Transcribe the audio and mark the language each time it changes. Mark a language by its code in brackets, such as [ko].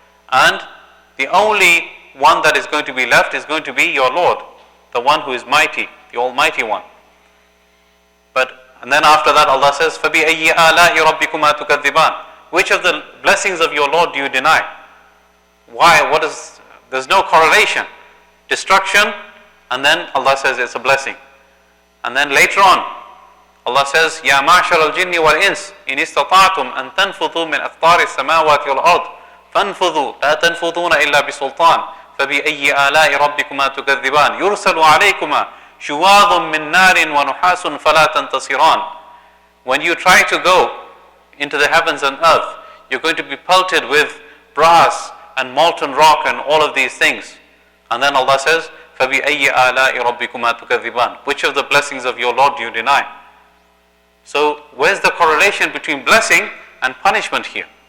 [en] And the only one that is going to be left is going to be your Lord, the one who is mighty, the Almighty One. [ar] And then after that Allah says, فَبِأَيِّ آلَاءِ رَبِّكُمَا تُكَذِّبَانِ. [en] Which of the blessings of your Lord do you deny? Why? There's no correlation. Destruction, and then Allah says it's a blessing. [ar] And then later on, Allah says, يَا مَعْشَرَ الْجِنِّ وَالْإِنسِ إِنِ اسْتَطَعْتُمْ أَن تَنْفُذُوا مِنْ أَقْطَارِ السَّمَاوَاتِ وَالْأَرْضِ فَانْفُذُوا لَا تَنْفُذُونَ إِلَّا بِسُلْطَانٍ فَبِأَيِّ آلَاءِ رَبِّكُمَا تُكَذِّبَانِ يُرْسَلُ عَلَيْكُمَا شُوَاظٌ مِّن نَارٍ وَنُحَاسٌ فَلَا تَنْتَصِرَانِ. [en] When you try to go into the heavens and earth, you're going to be pelted with brass and molten rock and all of these things. [ar] And then Allah says, فَبِأَيِّ آلَاءِ رَبِّكُمَا تُكَذِّبَانِ. [en] Which of the blessings of your Lord do you deny? So where's the correlation between blessing and punishment here?